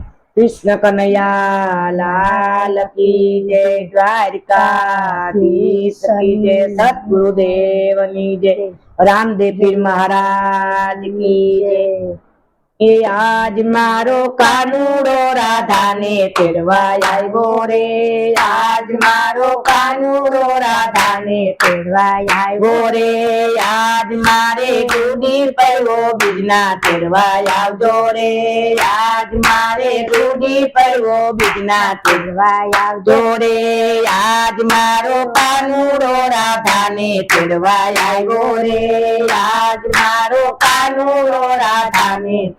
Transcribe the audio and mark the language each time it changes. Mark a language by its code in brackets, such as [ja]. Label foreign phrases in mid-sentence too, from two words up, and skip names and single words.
[hi] कृष्ण कन्हैया लाल की जय, द्वारिकाधीश की जय, सतगुरुदेव की जय, रामदेव पीर महाराज की जय। [gu] એ આજ મારો કાનુડો રાધાને તેડવા આવ્યો રે, આજ મારો કાનુડો રાધાને તેડવા આવ્યો રે, આજ મારે ગુડી પડવો બીજના તેડવા આવજો રે, આજ મારે ગુડી પડવો બીજના તેડવા આવજો રે, આજ મારો કાનુડો રાધાને તેડવા આવ્યો રે, આજ મારો કાનુડો રાધાને